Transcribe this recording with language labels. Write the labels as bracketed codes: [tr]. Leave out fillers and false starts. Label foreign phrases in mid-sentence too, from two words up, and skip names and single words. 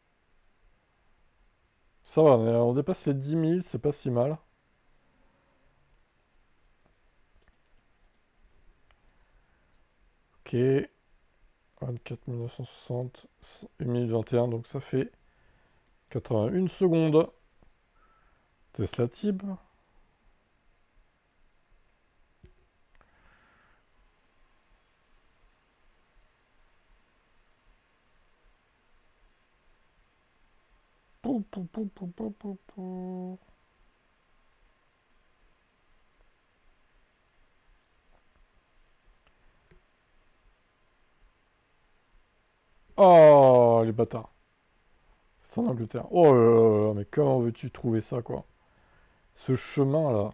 [fr] Ça va, on dépasse les 10 000, c'est pas si mal. Ok. 24 1960, 1021, donc ça fait 81 secondes. Tesla Tib. Pou, pou, pou, pou, pou, pou, pou. Oh, les bâtards. C'est en Angleterre. Oh là là, mais comment veux-tu trouver ça, quoi? Ce chemin-là.